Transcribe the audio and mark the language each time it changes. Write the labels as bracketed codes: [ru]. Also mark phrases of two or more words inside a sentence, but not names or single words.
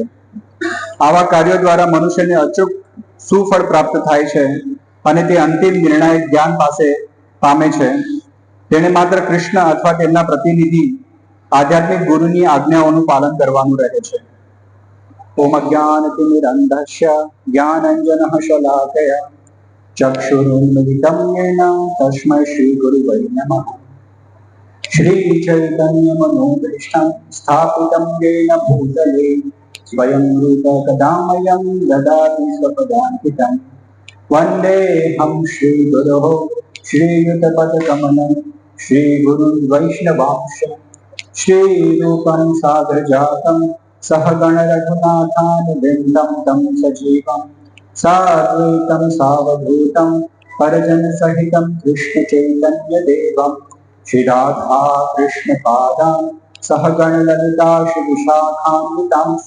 [gu] આવા કાર્યો દ્વારા મનુષ્યને અચૂક સુફળ પ્રાપ્ત થાય છે અને તે અંતિમ નિર્ણાયક જ્ઞાન પાસે પામે છે। તેને માત્ર કૃષ્ણ અથવા તેમના પ્રતિનિધિ આધ્યાત્મિક ગુરુની આજ્ઞાઓનું પાલન કરવાનું રહે છે। [sa] ओम अज्ञानतिमिरंधस्य ज्ञानंजनः शलाकया चक्षुरुन्मिलितं येन तस्मै श्रीगुरुवे नमः। श्रीचैतन्यमनोभीष्टं स्थापितं येन भूतले स्वयं रूप कदा मह्यं ददाति स्वपदान्तिकं। वन्देऽहं श्रीगुरोः श्रीयुतपदकमलं श्रीगुरुं वैष्णवांश श्रीरूपं साग्रजातं सहगणरघुनाथानुबिन्दं तं सजीवम् साद्वैतं सावधूतं परिजन सहितं कृष्ण चैतन्य देवं श्री राधा कृष्ण पादां सहगण ललिता श्री विशाखान्वितांश्च।